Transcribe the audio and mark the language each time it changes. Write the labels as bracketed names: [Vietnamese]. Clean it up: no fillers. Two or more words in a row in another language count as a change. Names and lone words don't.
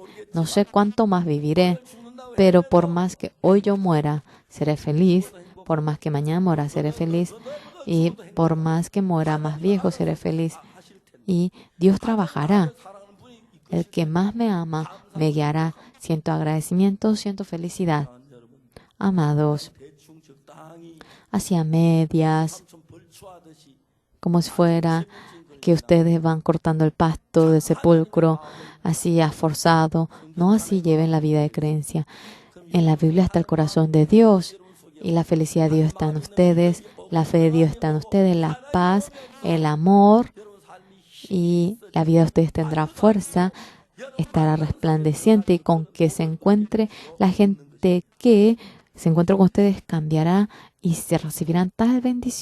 [Spanish] No sé cuánto más viviré, pero por más que hoy yo muera, seré feliz. Por más que mañana muera, seré feliz. Y por más que muera más viejo, seré feliz. Y Dios trabajará. El que más me ama me guiará. Siento agradecimiento, siento felicidad. Amados, [Korean] 대충 적당히 [Spanish] hacia medias, [Korean] 좀 벌초하듯이 [Spanish] como si fuera que ustedes van cortando el pasto del sepulcro, así forzado. No así lleven la vida de creencia. En la Biblia está el corazón de Dios y la felicidad de Dios está en ustedes, la fe de Dios está en ustedes, la paz, el amor y la vida de ustedes tendrá fuerza, estará resplandeciente y con que se encuentre la gente que se encuentre con ustedes cambiará y se recibirán tal bendición.